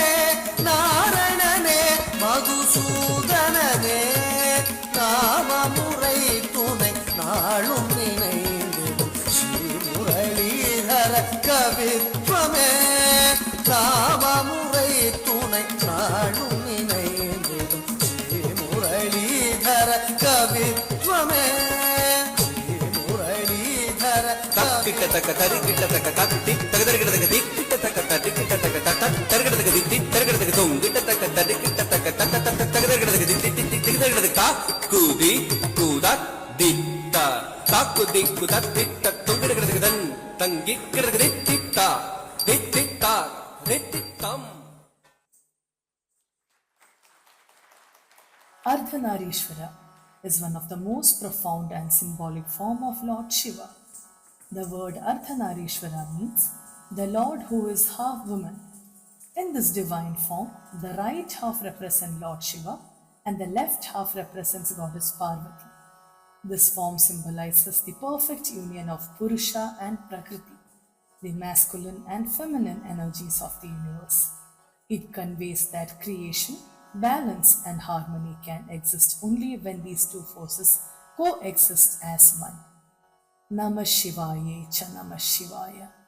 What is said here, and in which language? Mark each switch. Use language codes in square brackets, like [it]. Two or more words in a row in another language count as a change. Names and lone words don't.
[ta] நாரணனே மதுசூதனமே நாமமுறை துணை நாளும் நினைந்திடும் ஸ்ரீமுரளீதர கவித்வமே நாமமுறை துணை நாளும் நினைந்திடும் ஸ்ரீமுரளீதர கவித்வமே ஸ்ரீமுரளீதர ಕಿಟ ತಕ ತರಿ ಕಿಟ ತಕ ತತ್ತಿ ತಗದರಿ ಕಿಟ ತಕ ದಿಟ್ಟ ತಕ ತರಿ ಕಿಟ ತಕ ತತ ತರಗಡ ತಕ ದಿಟ್ಟಿ ತರಗಡ ತಕ ತೊಂ ಕಿಟ ತಕ ತರಿ ಕಿಟ ತಕ ತತ ತತ ತಗದರಿ ಕಿಟ ತಕ ದಿಟ್ಟಿ ದಿಟ್ಟಿ ತಗದರಿ ಕಿಟ ತಕ ಕುದಿ ಕುದ ದಿಟ್ಟ ತಾಕು ದಿಕ್ಕು ತತ್ತಿಟ್ಟ ತೊಂಗಡ ಕಿಟ ತಕ ದನ್ ತಂಗಿ ಕಿಟ ತಕ ದಿಟ್ಟಿಟ್ಟ ದಿಟ್ಟಿಟ್ಟ ದಿಟ್ಟಿಟ್ಟಂ [en] Ardhanarishvara is one of the most profound and symbolic form of Lord Shiva. The word Ardhanarishvara means the Lord who is half woman. In this divine form, the right half represents Lord Shiva and the left half represents Goddess Parvati. This form symbolizes the perfect union of Purusha and Prakriti, the masculine and feminine energies of the universe. It conveys that creation, balance and harmony can exist only when these two forces coexist as one. [sa] नमः शिवाय च नमः शिवाय.